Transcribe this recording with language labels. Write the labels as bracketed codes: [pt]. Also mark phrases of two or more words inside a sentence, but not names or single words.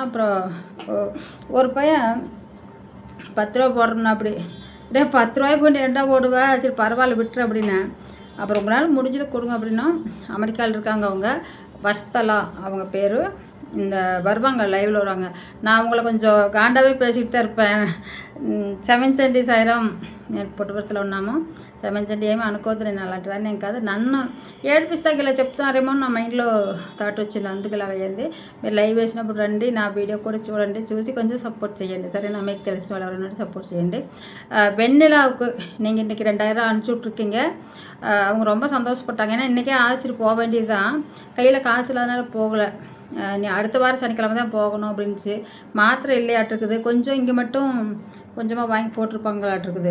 [ta] அப்புறம் ஒரு பையன் 10 ரூபா போடுறோம்னா அப்படி 10 ரூபாய் போட்டு 2 ரூபா போடுவேன், சரி பரவாயில்ல விட்டுரு அப்படின்னேன். அப்புறம் உங்களால் முடிஞ்சதை கொடுங்க அப்படின்னா. அமெரிக்காவில் இருக்காங்க அவங்க, வஸ்தலா அவங்க பேர். இந்த வருவாங்க, லைவில் வருவாங்க. நான் அவங்கள கொஞ்சம் காண்டாகவே பேசிகிட்டு தான் இருப்பேன். [te] క్షమించండి సాయిరాం, నేను పుట్టుపర్తిలో ఉన్నాము. క్షమించండి, ఏమీ అనుకోవద్దు, నేను అలాంటి దాన్ని ఏం కాదు. నన్ను ఏడిపిస్తాకి ఇలా చెప్తున్నారేమో నా మైండ్లో థాట్ వచ్చింది, అందుకు ఇలా అయ్యింది. మీరు లైవ్ వేసినప్పుడు రండి, నా వీడియో కూడా చూడండి, చూసి కొంచెం సపోర్ట్ చేయండి, సరేనా? మీకు తెలిసిన వాళ్ళు ఎవరైనా సపోర్ట్ చేయండి. [ta] வெண்ணிலாவுக்கு நீங்கள் இன்றைக்கி 2000 அனுப்பிச்சி விட்ருக்கீங்க. அவங்க ரொம்ப சந்தோஷப்பட்டாங்க. ஏன்னா இன்றைக்கே ஆஸ்பத்திரி போக வேண்டியது தான், கையில் காசு இல்லாதனால போகலை. நீ அடுத்த வாரம் சனிக்கிழமை தான் போகணும் அப்படின்ச்சு. மாத்திரை இல்லையாட்டிருக்குது, கொஞ்சம் இங்கே மட்டும் கொஞ்சமாக வாங்கி போட்டிருப்பாங்களாட்டிருக்குது.